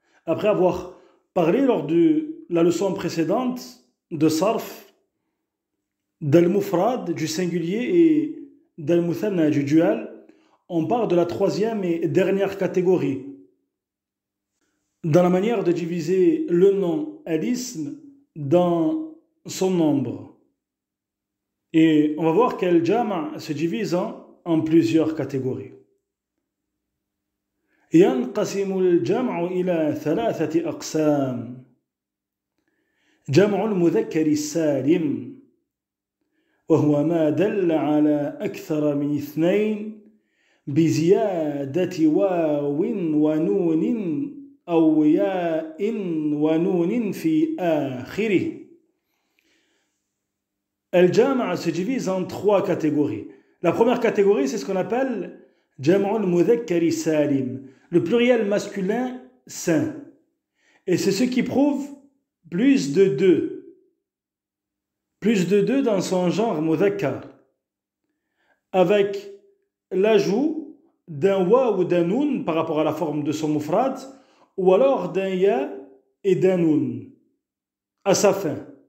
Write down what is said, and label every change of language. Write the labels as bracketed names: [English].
[French] Après avoir parlé lors de la leçon précédente de Sarf, d'al-mufrad, du singulier, et d'al-muthanna, du dual, on parle de la troisième et dernière catégorie, dans la manière de diviser le nom à l'ism dans son nombre. Et on va voir qu'Al Jama' se divise en plusieurs catégories. [Arabic] ينقسم الجمع إلى ثلاثة أقسام. جمع المذكر السالم وهو ما دل على أكثر من اثنين بزيادة واو ونون أو ياء ونون في آخره. [French] Al-Jama' se divise en trois catégories. La première catégorie, c'est ce qu'on appelle Jam'ul Mudhakkari Salim, le pluriel masculin sain. Et c'est ce qui prouve plus de deux. Plus de deux dans son genre Mudhakkar, avec l'ajout d'un wa ou d'un nun par rapport à la forme de son mufrad, ou alors d'un ya et d'un nun à sa fin.